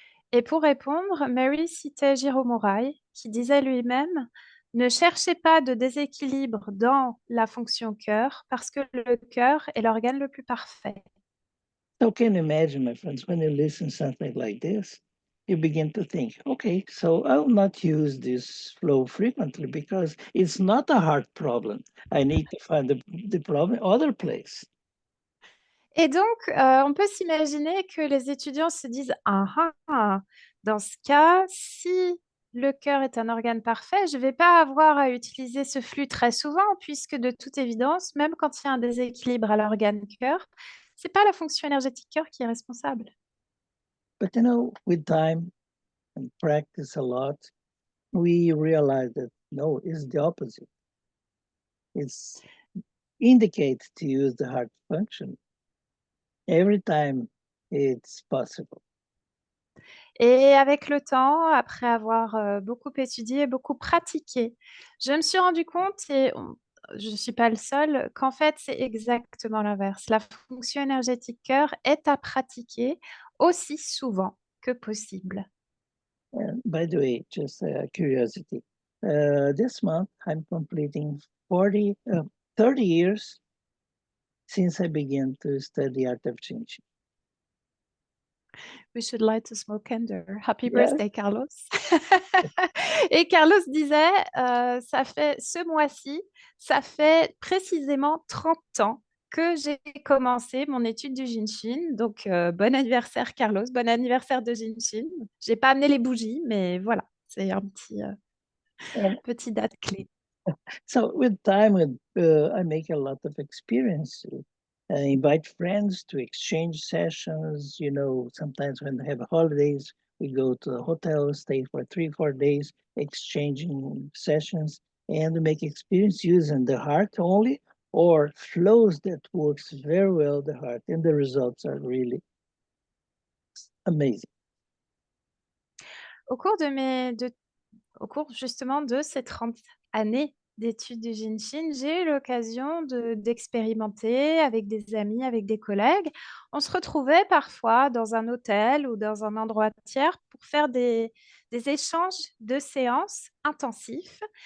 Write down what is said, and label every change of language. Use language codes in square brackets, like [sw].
[fr] Et pour répondre, Mary citait Jiro Morai, qui disait lui-même, ne cherchez pas de déséquilibre dans la fonction cœur parce que le cœur est l'organe le plus parfait. [en] So can you imagine, my friends, when you listen something like this, you begin to think, okay, so I'll not use this flow frequently because it's not a heart problem. I need to find the problem other place. [fr] Et donc, on peut s'imaginer que les étudiants se disent, ah, ah, dans ce cas, si le cœur est un organe parfait, je ne vais pas avoir à utiliser ce flux très souvent, puisque de toute évidence, même quand il y a un déséquilibre à l'organe cœur, ce n'est pas la fonction énergétique cœur qui est responsable. [en] But with time and practice a lot, we realize that no, it's the opposite. It's indicates to use the heart function every time it's possible. [fr] Et avec le temps, après avoir beaucoup étudié, beaucoup pratiqué, je me suis rendu compte, je ne suis pas le seul, qu'en fait, c'est exactement l'inverse. La fonction énergétique cœur est à pratiquer aussi souvent que possible. [en] And by the way, just a curiosity, this month I'm completing 30 years since I began to study art of Chin-Chin. We should light a small candle. Happy Yes. birthday, Carlos. [fr] Et Carlos disait, ça fait ce mois-ci, ça fait précisément 30 ans que j'ai commencé mon étude du Jinshin. Donc, bon anniversaire, Carlos. Bon anniversaire de Jinshin. J'ai pas amené les bougies, mais voilà, c'est un [en] And [fr] petit date clé. [en] so with time, I make a lot of experience. I invite friends to exchange sessions. Sometimes when they have holidays, we go to a hotel, stay for 3-4 days, exchanging sessions, and make experience using the heart only or flows that works very well the heart, and the results are really amazing. [fr] Au cours au cours justement de ces 30 années d'études du Jinshin, j'ai eu l'occasion d'expérimenter avec des amis, avec des collègues. On se retrouvait parfois dans un hôtel ou dans un endroit tiers pour faire des échanges de séances intensifs.